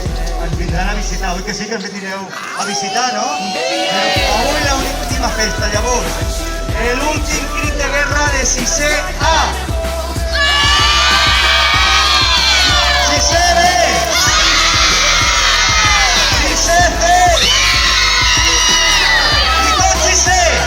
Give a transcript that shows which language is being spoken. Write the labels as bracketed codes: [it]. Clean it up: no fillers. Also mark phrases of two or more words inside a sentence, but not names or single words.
[ca] Ens vindran a visitar, oi que sí que ens vindreu a visitar, no? Avui l'última festa, llavors, l'últim crit de guerra de 6è A. 6è B. 6è C. I tot 6è.